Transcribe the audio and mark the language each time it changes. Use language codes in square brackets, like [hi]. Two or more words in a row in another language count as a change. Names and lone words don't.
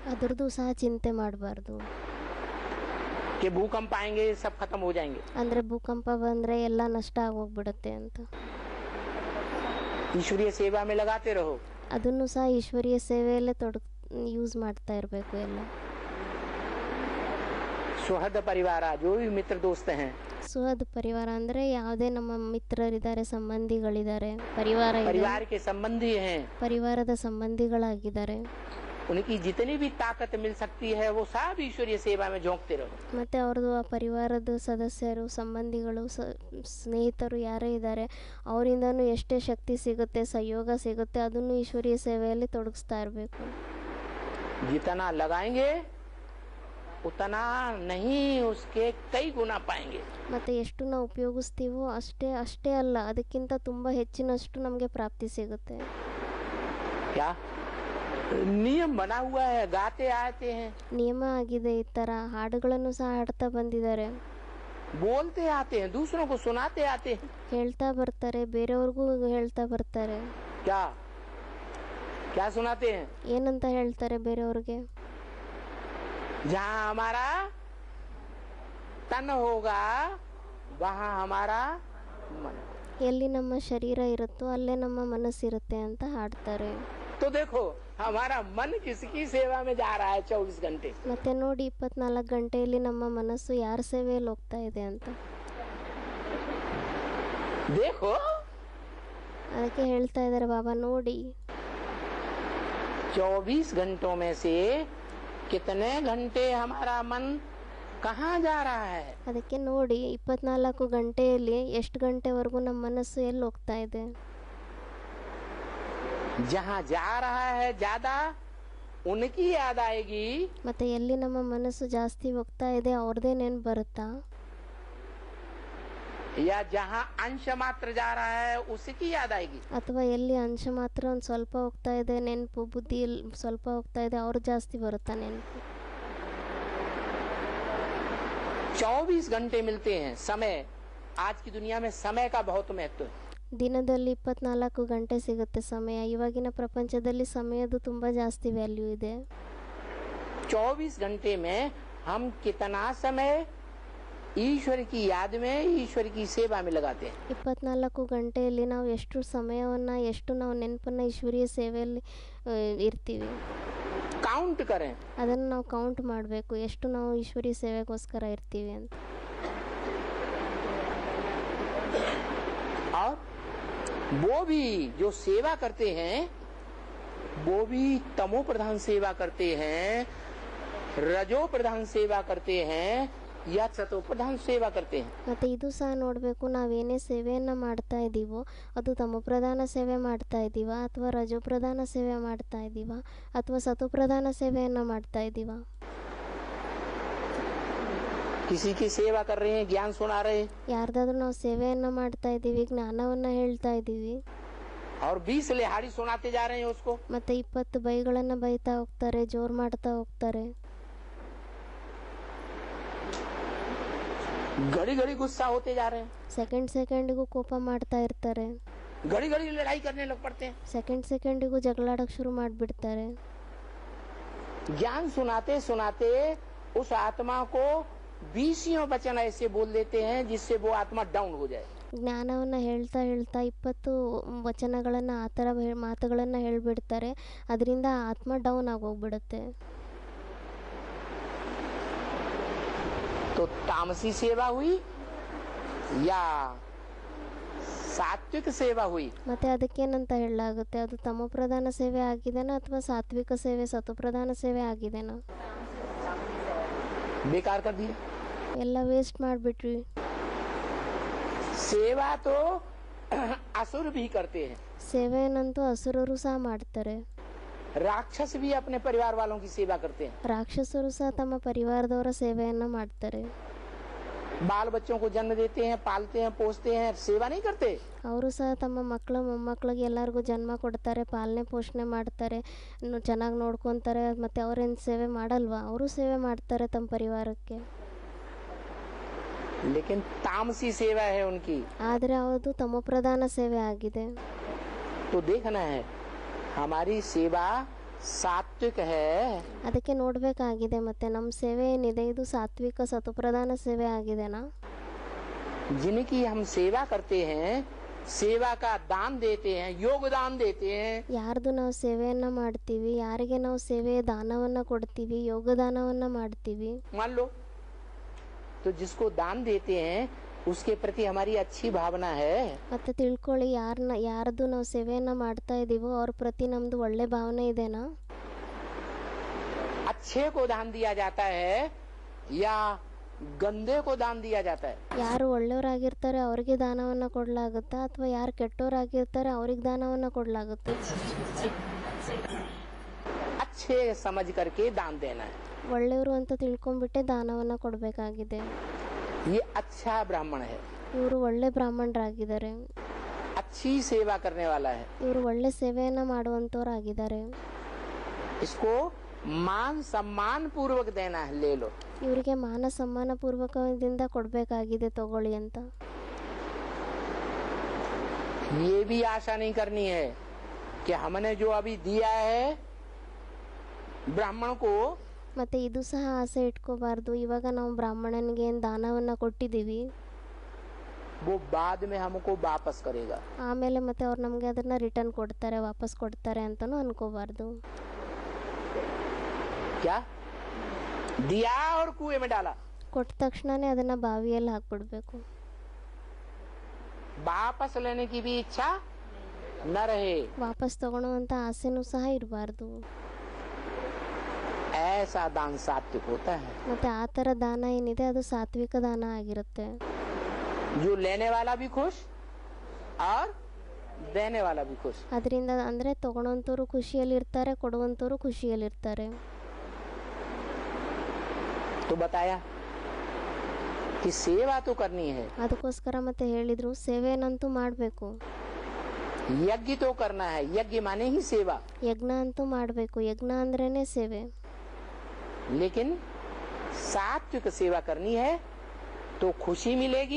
[kn] ಅದ್ರದ್ದು ಸಹ ಚಿಂತೆ ಮಾಡಬಾರ್ದು. [hi] कि भूकंप आएंगे सब खत्म हो जाएंगे। [kn] ಅಂದರೆ ಭೂಕಂಪ ಬಂದರೆ ಎಲ್ಲ ನಷ್ಟ ಆಗೋಗ್ಬಿಡುತ್ತೆ ಅಂತ. [hi] ईश्वरीय सेवा में लगाते रहो। [kn] ಅದನ್ನು ಸಹ ಈಶ್ವರೀಯ ಸೇವೆಯಲ್ಲೇ ಯೂಸ್ ಮಾಡ್ತಾ ಇರಬೇಕು ಎಲ್ಲ. [hi] सुहृद परिवार जो भी मित्र दोस्त हैं, [kn] ಸುಹದ್ ಪರಿವಾರ ಅಂದರೆ ಯಾವುದೇ ನಮ್ಮ ಮಿತ್ರರಿದ್ದಾರೆ, ಸಂಬಂಧಿಗಳಿದ್ದಾರೆ, ಪರಿವಾರ ಇದೆ, [hi] परिवार के संबंधी हैं, [kn] ಪರಿವಾರದ ಸಂಬಂಧಿಗಳಾಗಿದ್ದಾರೆ. [hi] उनकी जितनी भी ताकत मिल सकती है वो सब ईश्वरीय सेवा में झोंकते रहो. [kn] ಮತ್ತು ಅವ್ರದ್ದು ಆ ಪರಿವಾರದ ಸದಸ್ಯರು, ಸಂಬಂಧಿಗಳು, ಸ್ನೇಹಿತರು ಯಾರೇ ಇದ್ದಾರೆ ಅವರಿಂದನೂ ಎಷ್ಟೇ ಶಕ್ತಿ ಸಿಗುತ್ತೆ, ಸಹಯೋಗ ಸಿಗುತ್ತೆ, ಅದನ್ನು ಈಶ್ವರೀಯ ಸೇವೆಯಲ್ಲಿ ತೊಡಗಿಸ್ತಾ ಇರಬೇಕು. [hi] जितना लगाएंगे उतना नहीं, उसके कई गुना पाएंगे. [kn] ಮತ್ತು ಎಷ್ಟು ನಾವು ಉಪಯೋಗಿಸ್ತೀವೋ ಅಷ್ಟೇ ಅಲ್ಲ, ಅದಕ್ಕಿಂತ ತುಂಬ ಹೆಚ್ಚಿನಷ್ಟು ನಮಗೆ ಪ್ರಾಪ್ತಿ ಸಿಗುತ್ತೆ. [hi] क्या नियम बना हुआ है, गाते आते हैं, [kn] ನಿಯಮ ಆಗಿದೆ. ಈ ಥರ ಹಾಡುಗಳನ್ನು ಸಹ ಹಾಡ್ತಾ ಬಂದಿದ್ದಾರೆ, [hi] बोलते आते हैं, दूसरों को सुनाते आते हैं. [kn] ಹೇಳ್ತಾ ಬರ್ತಾರೆ, ಬೇರೆಯವ್ರಿಗೂ ಹೇಳ್ತಾ ಬರ್ತಾರೆ. [hi] क्या क्या सुनाते हैं? [kn] ಏನಂತ ಹೇಳ್ತಾರೆ ಬೇರೆಯವ್ರಿಗೆ? [hi] जहाँ हमारा तन होगा वहाँ हमारा मन. [kn] ಎಲ್ಲಿ ನಮ್ಮ ಶರೀರ ಇರುತ್ತೋ ಅಲ್ಲೇ ನಮ್ಮ ಮನಸ್ಸಿರುತ್ತೆ ಅಂತ ಹಾಡ್ತಾರೆ. [hi] तो देखो हमारा मन किसकी सेवा में जा रहा है 24 घंटे. [kn] ಮತ್ತೆ ನೋಡಿ 24 ಗಂಟೆಯಲ್ಲಿ ನಮ್ಮ ಮನಸ್ಸು ಯಾರ ಸೇವೆಯಲ್ಲಿ ಹೋಗ್ತಾ ಇದೆ ಅಂತ. [hi] देखो [kn] ಅದಕ್ಕೆ ಹೇಳ್ತಾ ಇದ್ದಾರೆ ಬಾಬಾ, ನೋಡಿ [hi] 24 घंटों में से कितने घंटे हमारा मन कहाँ जा रहा है. [kn] ಅದಕ್ಕೆ ನೋಡಿ 24 ಗಂಟೆಯಲ್ಲಿ ಎಷ್ಟು ಗಂಟೆವರೆಗೂ ನಮ್ಮ ಮನಸ್ಸು ಎಲ್ಲಿ ಹೋಗ್ತಾ ಇದೆ. [hi] जहाँ जा रहा है ज्यादा उनकी याद आएगी, [kn] ಮತ್ತೆ ಎಲ್ಲಿ ನಮ್ಮ ಮನಸ್ಸು ಜಾಸ್ತಿ ಹೋಗ್ತಾ ಇದೆ ಅವ್ರದೇ ನೆನ್ಪು ಬರುತ್ತಾ, [hi] या जहाँ अंश मात्र जा रहा है उसकी याद आएगी. [kn] ಅಥವಾ ಎಲ್ಲಿ ಅಂಶ ಮಾತ್ರ ಒಂದು ಸ್ವಲ್ಪ ಹೋಗ್ತಾ ಇದೆ ನೆನಪು, ಬುದ್ಧಿ ಸ್ವಲ್ಪ ಹೋಗ್ತಾ ಇದೆ ಅವ್ರು ಜಾಸ್ತಿ ಬರುತ್ತಾ ನೆನಪು. [hi] 24 घंटे मिलते हैं. समय आज की दुनिया में समय का बहुत महत्व है. [kn] ದಿನದಲ್ಲಿ 24 ಗಂಟೆ ಸಿಗುತ್ತೆ ಸಮಯ. ಇವಾಗಿನ ಪ್ರಪಂಚದಲ್ಲಿ ಸಮಯದ ತುಂಬ ಜಾಸ್ತಿ ವ್ಯಾಲ್ಯೂ ಇದೆ. [hi] 24 घंटे में हम कितना समय ईश्वर की याद में, ईश्वर की सेवा में लगाते हैं. [kn] 24 ಗಂಟೆಯಲ್ಲಿ ನಾವು ಎಷ್ಟು ಸಮಯವನ್ನು, ಎಷ್ಟು ನಾವು ನೆನಪನ್ನು ಈಶ್ವರೀಯ ಸೇವೆಯಲ್ಲಿ ಇರ್ತೀವಿ. [hi] काउंट करें. [kn] ಅದನ್ನು ನಾವು ಕೌಂಟ್ ಮಾಡಬೇಕು, ಎಷ್ಟು ನಾವು ಈಶ್ವರೀಯ ಸೇವೆಗೋಸ್ಕರ ಇರ್ತೀವಿ ಅಂತ. [hi] और वो भी जो सेवा करते हैं वो भी तमो प्रधान सेवा करते हैं, रजो प्रधान सेवा करते हैं या सतो प्रधान सेवा करते हैं. [kn] ಮತ್ತು ಇದು ಸಹ ನೋಡಬೇಕು, ನಾವೇನೇ ಸೇವೆಯನ್ನು ಮಾಡ್ತಾ ಇದ್ದೀವೋ ಅದು ತಮೋಪ್ರಧಾನ ಸೇವೆ ಮಾಡ್ತಾ ಇದ್ದೀವ, ಅಥವಾ ರಜೋಪ್ರಧಾನ ಸೇವೆ ಮಾಡ್ತಾ ಇದ್ದೀವ, ಅಥವಾ ಸತೋಪ್ರಧಾನ ಸೇವೆಯನ್ನು ಮಾಡ್ತಾ ಇದ್ದೀವ. [hi] किसी की सेवा कर रहे हैं, ज्ञान सुना रहे हैं, [kn] ಯಾರ್ದಾದ್ರೂ ನಾವು ಸೇವೆಯನ್ನು ಮಾಡ್ತಾ ಇದ್ದೀವಿ, ಜ್ಞಾನವನ್ನು ಹೇಳ್ತಾ ಇದ್ದೀವಿ, [hi] और 20 लिहाड़ी सुनाते जा रहे हैं उसको, [kn] ಮತ್ತು 20 ಬೈಗಳನ್ನು ಬೈತಾ ಹೋಗ್ತಾರೆ, ಜೋರು ಮಾಡ್ತಾ ಹೋಗ್ತಾರೆ. [hi] घड़ी घड़ी गुस्सा होते जा रहे हैं, [kn] ಸೆಕೆಂಡಿಗೂ ಕೋಪ ಮಾಡ್ತಾ ಇರ್ತಾರೆ, [hi] घड़ी घड़ी लड़ाई करने लग पड़ते हैं. [kn] ಸೆಕೆಂಡಿಗೂ ಜಗಳಾಡಕ್ಕೆ ಶುರು ಮಾಡಿಬಿಡ್ತಾರೆ. [hi] ज्ञान सुनाते सुनाते उस आत्मा को 20 वचन ऐसे बोल देते हैं जिससे वो आत्मा डाउन हो जाए. [kn] ಜ್ಞಾನವನ್ನು ಹೇಳ್ತಾ 20 ವಚನಗಳನ್ನು ಆ ಥರ ಮಾತುಗಳನ್ನು ಹೇಳಿಬಿಡ್ತಾರೆ, ಅದರಿಂದ ಆತ್ಮ ಡೌನ್ ಆಗೋಗ್ಬಿಡುತ್ತೆ. [hi] तो तामसी सेवा हुई या सात्विक सेवा हुई. [kn] ಮತ್ತು ಅದಕ್ಕೇನಂತ ಹೇಳಲಾಗುತ್ತೆ, ಅದು ತಮೋಪ್ರಧಾನ ಸೇವೆ ಆಗಿದೆನಾ ಅಥವಾ ಸಾತ್ವಿಕ ಸೇವೆ, ಸತೋಪ್ರಧಾನ ಸೇವೆ ಆಗಿದೆನಾ? [hi] बेकार कर दिया. [kn] ಎಲ್ಲ ವೇಸ್ಟ್ ಮಾಡಿಬಿಟ್ರಿ. [hi] सेवा तो असुर भी करते हैं, [kn] ಸೇವೆಯನ್ನಂತೂ ಅಸುರರು ಸಹ ಮಾಡ್ತಾರೆ, [hi] राक्षस भी अपने परिवार वालों की सेवा करते हैं. [kn] ರಾಕ್ಷಸರು ಸಹ ತಮ್ಮ ಪರಿವಾರದವರ ಸೇವೆಯನ್ನು ಮಾಡ್ತಾರೆ. [hi] बाल बच्चों को जन्म देते हैं, पालते हैं, पोसते हैं, सेवा नहीं करते. [kn] ಅವರು ಸಹ ತಮ್ಮ ಮಕ್ಕಳು ಮೊಮ್ಮಕ್ಕಳಿಗೆ ಎಲ್ಲರಿಗೂ ಜನ್ಮ ಕೊಡ್ತಾರೆ, ಪಾಲನೆ ಪೋಷಣೆ ಮಾಡ್ತಾರೆ, ಚೆನ್ನಾಗಿ ನೋಡ್ಕೊತಾರೆ. ಮತ್ತು ಅವರೇನು ಸೇವೆ ಮಾಡಲ್ವಾ? ಅವರು ಸೇವೆ ಮಾಡ್ತಾರೆ ತಮ್ಮ ಪರಿವಾರಕ್ಕೆ. [hi] लेकिन तामसी सेवा है उनकी. [kn] ಆದರೆ ಅದು ತಮೋಪ್ರಧಾನ ಸೇವೆ ಆಗಿದೆ. [hi] तो देखना है हमारी सेवा सात्विक है. [kn] ಅದಕ್ಕೆ ನೋಡಬೇಕಾಗಿದೆ, ಮತ್ತು ನಮ್ಮ ಸೇವೆ ಏನಿದೆ ಇದು ಸಾತ್ವಿಕ ಸತೋಪ್ರಧಾನ ಸೇವೆ ಆಗಿದೆನಾ? [hi] जिनकी हम सेवा करते हैं, सेवा का दान देते हैं, योगदान देते हैं. [kn] ಯಾರ್ದು ನಾವು ಸೇವೆಯನ್ನು ಮಾಡ್ತೀವಿ, ಯಾರಿಗೆ ನಾವು ಸೇವೆಯ ದಾನವನ್ನು ಕೊಡ್ತೀವಿ, ಯೋಗದಾನವನ್ನು ಮಾಡ್ತೀವಿ. [hi] मान लो तो जिसको दान देते हैं उसके प्रति हमारी अच्छी भावना है। [kn] ಮತ್ತು ತಿಳ್ಕೊಳ್ಳಿ, ಯಾರ್ದು ನಾವು ಸೇವೆಯನ್ನು ಮಾಡ್ತಾ ಇದ್ದೀವೋ ಅವ್ರ ಪ್ರತಿ ನಮ್ಮದು ಒಳ್ಳೆ ಭಾವನೆ ಇದೆನಾ? [hi] अच्छे को दान दिया जाता है या गंदे को दान दिया जाता है? [kn] ಯಾರು ಒಳ್ಳೆಯವರಾಗಿರ್ತಾರೆ ಅವ್ರಿಗೆ ದಾನವನ್ನು ಕೊಡಲಾಗುತ್ತಾ ಅಥವಾ ಯಾರು ಕೆಟ್ಟವರಾಗಿರ್ತಾರೆ ಅವ್ರಿಗೆ ದಾನವನ್ನು ಕೊಡಲಾಗುತ್ತೆ? [hi] अच्छे समझ करके दान देना है। [kn] ಒಳ್ಳೆಯವರು ಅಂತ ತಿಳ್ಕೊಂಡ್ಬಿಟ್ಟೆ ದಾನವನ್ನು ಕೊಡಬೇಕಾಗಿದೆ. [hi] ये अच्छा ब्राह्मण है, [kn] ಇವರು ಒಳ್ಳೆ ಬ್ರಾಹ್ಮಣರಾಗಿದ್ದಾರೆ, [hi] अच्छी सेवा करने वाला है। [kn] ಇವರು ಒಳ್ಳೆ ಸೇವೆಯನ್ನು ಮಾಡುವಂಥವ್ರಾಗಿದ್ದಾರೆ. [hi] इसको मान सम्मान पूर्वक देना है, ले लो। [kn] ಇವರಿಗೆ ಮಾನ ಸಮ್ಮಾನ ಪೂರ್ವಕದಿಂದ ಕೊಡಬೇಕಾಗಿದೆ, ತಗೊಳ್ಳಿ ಅಂತ. [hi] ये भी आशा नहीं करनी है कि हमने जो अभी दिया है ब्राह्मण को, [kn] ಮತ್ತೆ ಇದು ಸಹ ಆಸೆ ಇಟ್ಕೋಬಾರ್ದು, ಇವಾಗ ನಾವು ಬ್ರಾಹ್ಮಣನಿಗೆ ಏನು ದಾನವನ್ನು ಕೊಟ್ಟಿದ್ದೀವಿ [hi] वो बाद में हमको वापस करेगा। [kn] ಆಮೇಲೆ ಮತ್ತೆ ಅವ್ರು ನಮಗೆ ಅದನ್ನು ರಿಟರ್ನ್ ಕೊಡ್ತಾರೆ, ವಾಪಸ್ ಕೊಡ್ತಾರೆ ಅಂತಲೂ ಅನ್ಕೋಬಾರ್ದು. [hi] क्या दिया और कुएं में डाला, [kn] ಕೊಟ್ಟ ತಕ್ಷಣನೇ ಅದನ್ನು ಬಾವಿಯಲ್ಲಿ ಹಾಕ್ಬಿಡ್ಬೇಕು. [hi] वापस लेने की भी इच्छा न रहे, [kn] ವಾಪಸ್ ತಗೊಳ್ಳುವಂಥ ಆಸೆನೂ ಸಹ ಇರಬಾರ್ದು. [hi] ऐसा दान सात्विक होता है। [kn] ಮತ್ತೆ ಆ ಥರ ದಾನ ಏನಿದೆ ಅದು ಸಾತ್ವಿಕ ದಾನ ಆಗಿರುತ್ತೆ. [hi] जो लेने वाला भी खुश और देने वाला भी खुश। [kn] ಅದರಿಂದ ಅಂದರೆ ತಗೊಳ್ಳೋಂಥವ್ರು ಖುಷಿಯಲ್ಲಿರ್ತಾರೆ, ಕೊಡುವಂಥವ್ರು ಖುಷಿಯಲ್ಲಿರ್ತಾರೆ. [hi] तो बताया कि सेवा तो करनी है, [kn] ಅದಕ್ಕೋಸ್ಕರ ಮತ್ತೆ ಹೇಳಿದ್ರು ಸೇವೆನಂತೂ ಮಾಡಬೇಕು, [hi] यज्ञ तो करना है। यज्ञ माने ही सेवा, [kn] ಯಜ್ಞ ಅಂತೂ ಮಾಡಬೇಕು, ಯಜ್ಞ ಅಂದ್ರೇನೆ ಸೇವೆ. [hi] लेकिन सात्विक सेवा करनी है तो खुशी मिलेगी।